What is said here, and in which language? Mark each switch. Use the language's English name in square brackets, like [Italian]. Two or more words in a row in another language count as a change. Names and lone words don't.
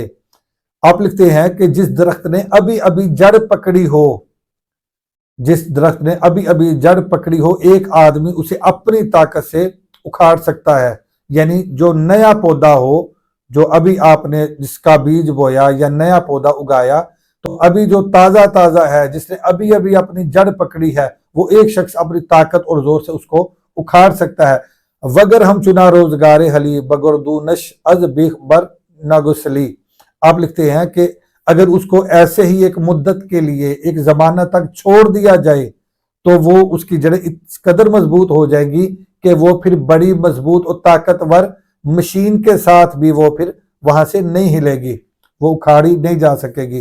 [Urdu] آپ لکھتے ہیں کہ جس درخت نے ابھی ابھی جڑ پکڑی ہو، جس درخت نے ابھی ابھی جڑ پکڑی ہو، ایک آدمی اسے اپنی طاقت سے اکھاڑ سکتا ہے۔ یعنی جو نیا پودا ہو، جو ابھی آپ نے جس کا بیج بویا یا نیا پودا اگایا، تو ابھی جو تازہ تازہ ہے، جس نے ابھی ابھی اپنی جڑ پکڑی ہے، وہ ایک شخص اپنی طاقت اور زور سے اس کو اکھاڑ سکتا ہے۔ [Persian] وگر ہم چنا روزگار حلی بگردونش از بیخ بر نگسلی۔ [Urdu] آپ لکھتے ہیں کہ اگر اس کو ایسے ہی ایک مدت کے لیے ایک زمانہ تک چھوڑ دیا جائے تو وہ اس کی جڑیں اس قدر مضبوط ہو جائے گی کہ وہ پھر بڑی مضبوط اور طاقتور مشین کے ساتھ بھی وہ پھر وہاں سے نہیں ہلے گی، وہ اکھاڑی نہیں جا سکے گی۔